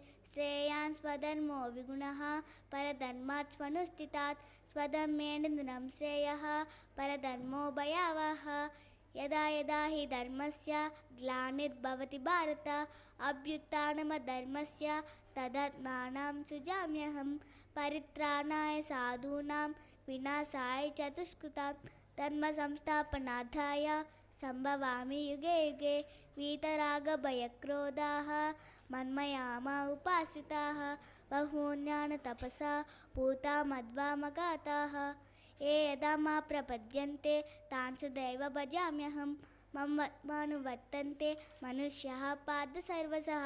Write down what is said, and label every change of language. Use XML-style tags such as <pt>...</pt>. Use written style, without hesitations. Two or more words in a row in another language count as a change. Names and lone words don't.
<sa>శ్రేయాన్ స్వధర్మో విగుణః పరధర్మాత్ స్వనుష్ఠితాత్. స్వధర్మే నిధనం శ్రేయః పరధర్మో భయావహః. యదా యదా హి ధర్మస్య గ్లానిర్భవతి భారత అభ్యుత్థానమధర్మస్య తదాత్మానం సృజామ్యహం. పరిత్రాణాయ సాధూనాం వినాశాయ చ దుష్కృతాం. ధర్మ సంస్థాపనార్థాయ సంభవామి యుగే యుగే. వీతరాగ భయక్రోధాః మన్మయా మా ఉపాశ్రితాః. బహూజ్ఞాన తపసా పూతా మద్భావమాగతాః. ఏ యదా మా ప్రపద్యంతే తాంస్తదైవ భజామ్యహం. మమ వర్త్మానువర్తంతే మనుష్యాః పార్థ సర్వశః.</sa>